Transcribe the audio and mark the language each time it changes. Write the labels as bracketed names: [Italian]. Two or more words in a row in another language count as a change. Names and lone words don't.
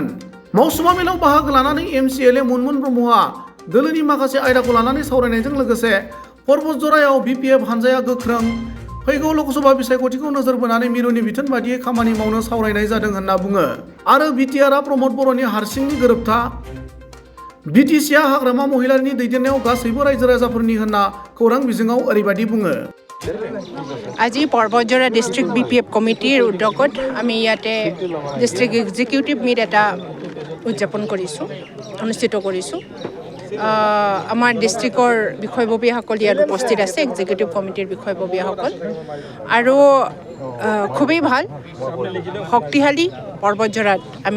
[Bodo] मावसुमा मेलाव बाहागो लानानै एमसीएलए मुनमुन ब्रह्मआ दोलोनि माखासे आयदाखौ लानानै सावरायनायजों लोगोसे पर्बतजरायाव बीपीएफ हानजाया गोख्रों फैगौ लोकसभा बिसायख'थिखौ नोजोर बोनानै मिरुनि बिथोन बादियै खामानि मावनो सावरायनाय जादों होनना बुङो आरो बिटिआरआ प्रमोद बर'नि हारसिंनि गोरोबथा बिटिसिआ हाग्रामा महिलारिनि दैदेननायाव गासैबो रायजो राजाफोरनि होनना खौरां बिजोङाव ओरैबायदि बुङो। [Assamese] আজি पर्बतजरा डिस्ट्रिक्ट बीपीएफ कमिटिर उद्योगत আমি ইয়াতে [English] district executive meet [Assamese] এটা উদযাপন কৰিছোঁ অনুষ্ঠিত কৰিছোঁ আমাৰ ডিস্ট্ৰিক্টৰ বিষয়ববীয়াসকল ইয়াত উপস্থিত আছে [English] executive committee [Assamese] বিষয়ববীয়াসকল আৰু খুবেই ভাল শক্তিশালী पर्बतजरात আমি